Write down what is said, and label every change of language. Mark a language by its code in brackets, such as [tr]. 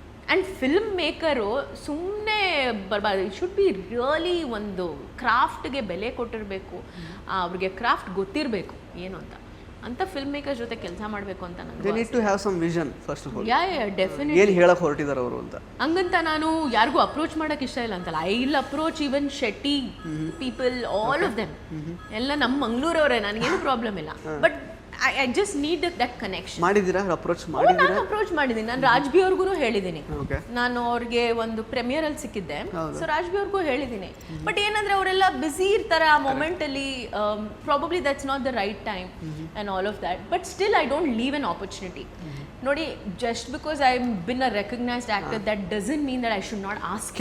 [kn] And film maker ಸುಮ್ಮನೆ ಬರಬಾರ್ದು. [en] it should be really [kn] ಒಂದು ಕ್ರಾಫ್ಟ್ಗೆ ಬೆಲೆ ಕೊಟ್ಟಿರಬೇಕು, ಅವ್ರಿಗೆ ಕ್ರಾಫ್ಟ್ ಗೊತ್ತಿರಬೇಕು ಏನು ಅಂತ ಫಿಲ್ಮ್ ಮೇಕರ್ ಜೊತೆ ಕೆಲಸ ಮಾಡಬೇಕು ಅಂತ ನನಗೆ. [en] They need to have some vision first of all. Yeah definitely. [kn] ಏನು ಹೇಳಕ್ಕೆ ಹೊರಟಿದ್ದಾರೆ ಅವರು ಅಂತ. ಹಂಗಂತ ನಾನು ಯಾರಿಗೂ ಅಪ್ರೋಚ್ ಮಾಡೋಕ್ಕೆ ಇಷ್ಟ ಇಲ್ಲ ಅಂತಲ್ಲ. [en] I will approach even Shetty people, all of them. [kn] ಎಲ್ಲ ನಮ್ಮ ಮಂಗಳೂರವರೇ, ನನಗೇನು ಪ್ರಾಬ್ಲಮ್ ಇಲ್ಲ. [en] But I just need that connection. [kn] ಮಾಡಿದ್ದೀರಾ ಅಪ್ರೋಚ್? ನಾನು ಅಪ್ರೋಚ್ ಮಾಡಿದ್ದೀನಿ. ನಾನು ರಾಜ್ಬಿ ಅವ್ರಿಗೂ ಹೇಳಿದ್ದೀನಿ. ನಾನು ಅವ್ರಿಗೆ ಒಂದು ಪ್ರೀಮಿಯರಲ್ಲಿ ಸಿಕ್ಕಿದ್ದೆ, ಸೊ ರಾಜ್ಬಿ ಅವ್ರಿಗೂ ಹೇಳಿದ್ದೀನಿ. ಬಟ್ ಏನಂದ್ರೆ ಅವರೆಲ್ಲ ಬ್ಯುಸಿ ಇರ್ತಾರೆ ಆ ಮೊಮೆಂಟಲ್ಲಿ. [en] Probably that's not the right time and all of that. But still I don't leave an opportunity. [kn] ನೋಡಿ, [en] Just because I been a recognised actor that doesn't mean that I should not ask.